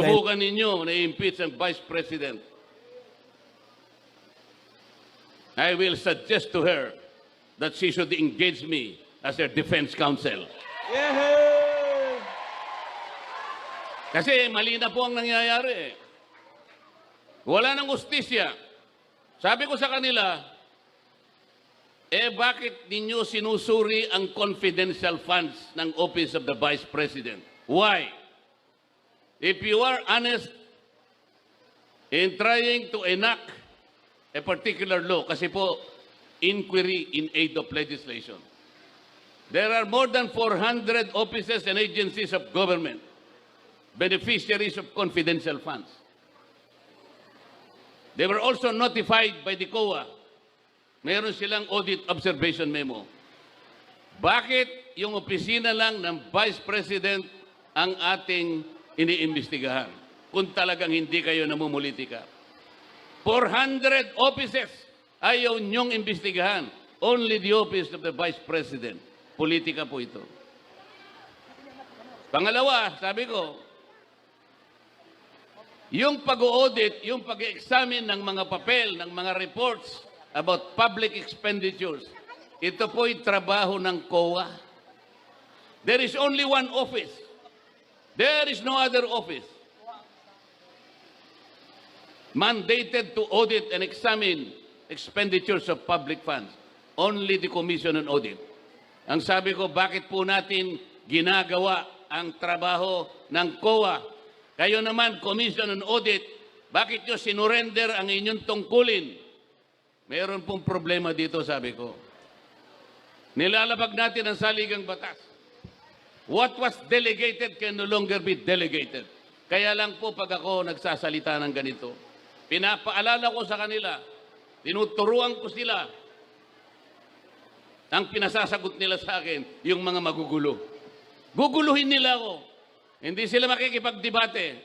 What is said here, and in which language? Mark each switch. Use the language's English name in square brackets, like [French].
[Filipino] Subukan ninyo na i-impeach ang Vice President. [English] I will suggest to her that she should engage me as her defense counsel. Yehey! [Filipino] Kasi mali na po ang nangyayari. Wala nang hustisya. Sabi ko sa kanila, bakit ninyo sinusuri ang confidential funds ng Office of the Vice President? [English] Why? If you are honest in trying to enact a particular law, [Filipino] kasi po, [English] inquiry in aid of legislation. There are more than 400 offices and agencies of government, beneficiaries of confidential funds. They were also notified by the COA. [Filipino] Meron silang audit observation memo. Bakit yung opisina lang ng Vice President ang ating iniimbestigahan kung talagang hindi kayo namumulitika? 400 offices ayaw niyong imbestigahan. [English] Only the office of the Vice President. [Filipino] Politika po ito. Pangalawa, sabi ko, yung pag-audit, yung pag-examine ng mga papel, ng mga [English] reports about public expenditures, [Filipino] ito po'y trabaho ng COA. [English] There is only one office. There is no other office mandated to audit and examine expenditures of public funds. Only the Commission on Audit. [Filipino] Ang sabi ko, bakit po natin ginagawa ang trabaho ng COA? Kayo naman, Commission on Audit, bakit nyo sinurrender ang inyong tungkulin? Mayroon pong problema dito, sabi ko. Nilalabag natin ang saligang batas. [English] What was delegated can no longer be delegated. [Filipino] Kaya lang po pag ako nagsasalita ng ganito, pinapaalala ko sa kanila, tinuturuan ko sila, ang pinasasagot nila sa akin, yung mga magugulo. Guguluhin nila ako. Hindi sila makikipagdebate.